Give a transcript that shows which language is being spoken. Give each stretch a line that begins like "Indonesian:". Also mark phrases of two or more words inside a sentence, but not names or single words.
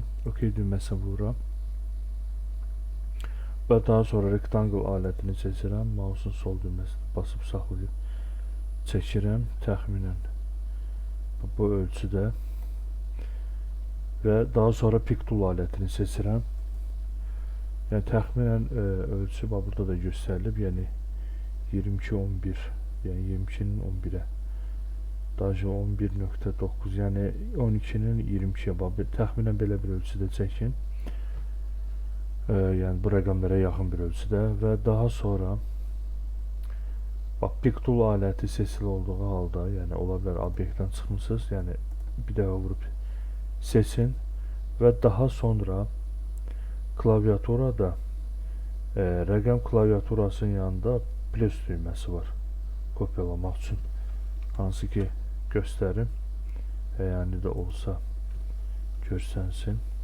Azerbaijani: OK düyməsini vururam. Və daha sonra rectangle alətini seçirəm. Mouse'un sol düyməsini basıb saxlayıb çəkirəm. Təxminən bu ölçüdə. Və daha sonra
English: pick tool
Azerbaijani: alətini seçirəm. Yəni təxminən ölçü burada da göstərilib. Yəni 22-11, yəni 22-nin 11-ə. Daha 11.9, yəni 12-nin 22-yə təxminən belə bir ölçüdə çəkin. Yəni bu rəqəmlərə yaxın bir ölçüdə və daha sonra bax
English: pick tool
Azerbaijani: aləti seçili olduğu halda, yəni ola bilər obyektdən çıxmısınız, yəni bir dəfə vurub seçin və daha sonra klaviaturada rəqəm klaviaturasının yanında plus düyməsi var kopyalamaq üçün, hansı ki göstərim, yəni də olsa görsənsin.